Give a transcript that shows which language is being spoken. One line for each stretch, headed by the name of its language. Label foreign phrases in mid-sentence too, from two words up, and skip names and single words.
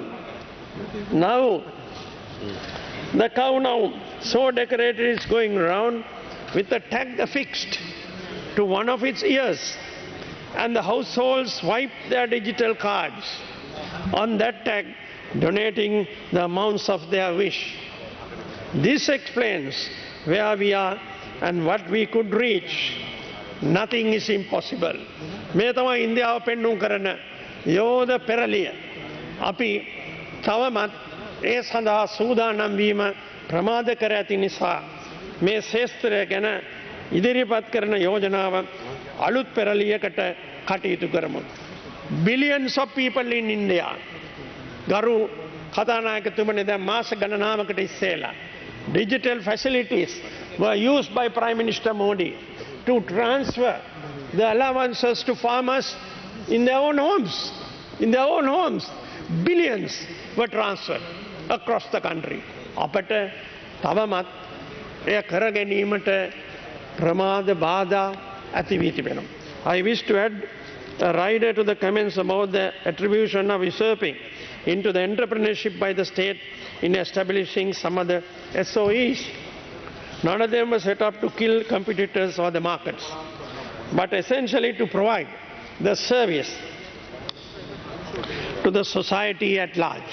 English: Now, the cow now so decorated is going around with a tag affixed to one of its ears, and the households swipe their digital cards on that tag, donating the amounts of their wish. This explains where we are and what we could reach. Nothing is impossible.
Sinhala: මේ තමයි ඉන්දියාව පෙන්නුම් කරන යෝධ පෙරළිය. අපි තවමත් ඒ සඳහා සූදානම් වීම ප්‍රමාද කර ඇති නිසා මේ ශේස්ත්‍රය ගැන ඉදිරිපත් කරන යෝජනාව අලුත් පෙරළියකට කටයුතු කරමු.
English: Billions of people in India.
Sinhala: ගරු කතානායකතුමනි, දැන් මාස ගණනාවකට ඉස්සෙල්ලා
English: digital facilities were used by Prime Minister Modi to transfer the allowances to farmers in their own homes. In their own homes, billions were transferred across the country.
Sinhala: අපට තවමත් එය කර ගැනීමට ප්‍රමාද බාධා ඇති වී තිබෙනවා.
English: I wish to add a rider to the comments about the attribution of usurping into the entrepreneurship by the state in establishing some other SOEs. None of them were set up to kill competitors or the markets, but essentially to provide the service to the society at large.